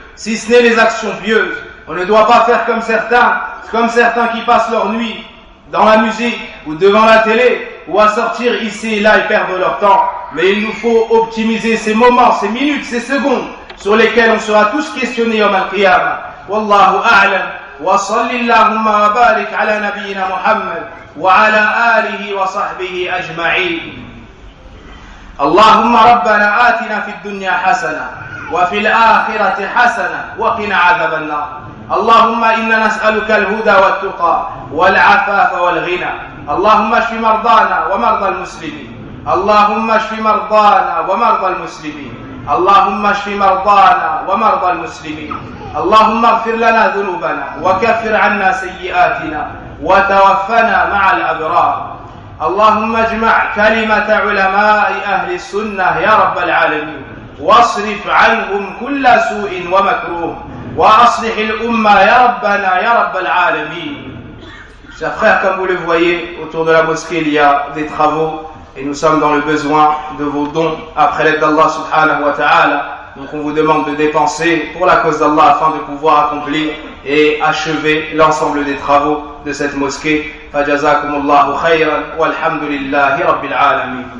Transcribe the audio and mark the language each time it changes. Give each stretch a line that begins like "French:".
French: Si ce n'est les actions pieuses. On ne doit pas faire comme certains qui passent leur nuit dans la musique ou devant la télé, ou à sortir ici et là et perdre leur temps. Mais il nous faut optimiser ces moments, ces minutes, ces secondes, sur lesquelles on sera tous questionnés au Al-Qiyam. Wallahu a'lam.
Arabic: Wa salli Allahumma wa barik ala nabiyyina Muhammad وعلى آله وصحبه أجمعين. اللهم ربنا آتنا في الدنيا حسنة وفي الآخرة حسنة وقنا عذاب النار. اللهم إنا نسألك الهدى والتقى والعفاف والغنى. اللهم اشف مرضانا ومرضى المسلمين. اللهم اشف مرضانا ومرضى المسلمين. اللهم اشف مرضانا ومرضى المسلمين. اللهم اغفر لنا ذنوبنا وكفر عنا سيئاتنا وتوفنا مع الأبرار. اللهم اجمع كلمة علماء أهل السنة يا رب العالمين، واصرف عنهم كل سوء ومكروه، وأصلح الأمة يا ربنا يا رب العالمين.
French: Chers frères, comme vous le voyez, autour de la mosquée, il y a des travaux et nous sommes dans le besoin de vos dons après l'aide d'Allah subhanahu wa ta'ala. Donc on vous demande de dépenser pour la cause d'Allah afin de pouvoir accomplir et achever l'ensemble des travaux de cette mosquée.
Arabic: Fajazakumullahu khayran walhamdulillahi rabbil alamin.